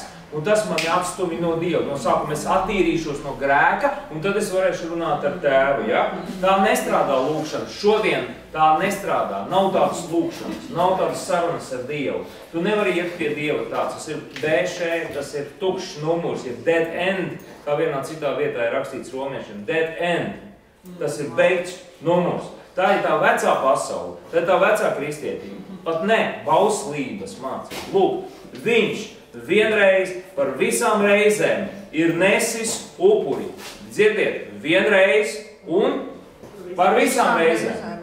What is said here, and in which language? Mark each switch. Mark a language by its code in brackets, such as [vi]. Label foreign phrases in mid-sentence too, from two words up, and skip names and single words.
[lv] Un tas mani atstumi no Dieva. No sākuma es attīrīšos no grēka, un tad es varēšu runāt ar tēvu. Ja? Tā nestrādā lūkšana. Šodien tā nestrādā. Nav tādas lūkšanas, nav tādas sarunas ar Dievu. Tu nevari iet pie Dieva tāds. Tas ir bēšē, tas ir tukšs numurs, ir [en] dead end, [lv] kā vienā citā vietā ir rakstīts romiešiem. [en] Dead end. [lv] Tas ir beigts numurs. Tā ir tā vecā pasaule, tā ir tā vecā kristietība. Pat ne bauslības mācība. Lūk, viņš vienreiz par visām reizēm ir nesis upuri. Dzirdiet, vienreiz un par visām reizēm.